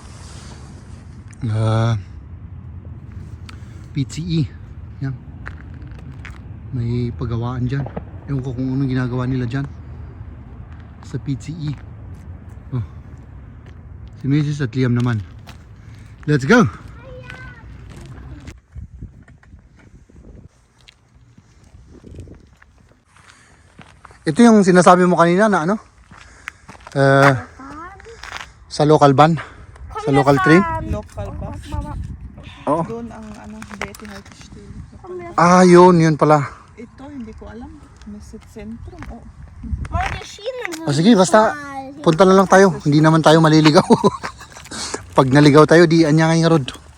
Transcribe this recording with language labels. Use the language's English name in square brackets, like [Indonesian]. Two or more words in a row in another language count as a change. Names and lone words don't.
[Filipino] PCE. Yan. May paggawaan dyan. Ewan ko kung anong ginagawa nila dyan. Sa PCE. Oh. Si Mrs. at Liam naman. [English] Let's go! [Filipino] Ito yung sinasabi mo kanina na ano? Sa [English] local van? [Filipino] Sa [English] local train? Local bus. [Filipino] Oo. Doon ang ano, Betty Haltestelle. Yun pala. Ito, hindi ko alam. Mesit Centrum. Oh. [German] Meine Schienen sind [Filipino] O sige, basta [German] schmal. [Filipino] punta na lang tayo. Hindi naman tayo maliligaw. Pag naligaw tayo, di anya ngayong road.